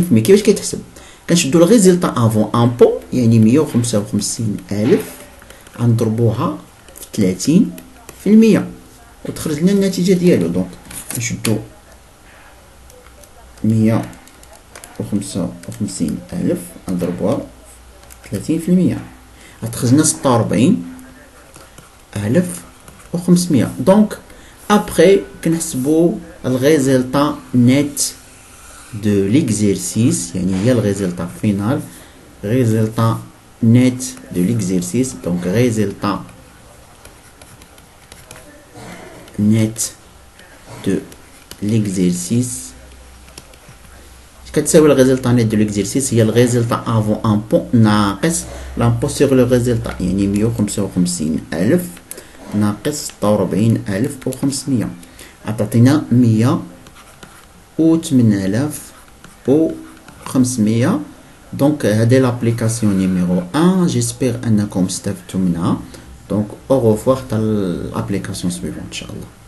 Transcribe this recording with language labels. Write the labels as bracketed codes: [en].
[ar] كيفاش كيتحسب؟ كنشدو الريزلتا افون امبو يعني 155000 غنضربوها في 30% وتخرج لنا النتيجه ديالو. دونك نشدو 155000 نضربوها في 30% غتخرج لنا 46500. دونك ابخي كنحسبو الريزلتا نت [fr] de l'exercice, il y a le résultat final, résultat net de l'exercice, donc résultat net de l'exercice. Qu'est-ce que le résultat net de l'exercice? Il y a le résultat avant impôt [ar] ناقص [fr] l'impôt sur le résultat, [ar] يعني 155000 ناقص 46500 عطاتنا 18500. دونك هذه لابليكاسيون نيميرو 1. جيسبر انكم استفدتوا منها. دونك او revoir حتى الابليكاسيون سويفون ان شاء الله.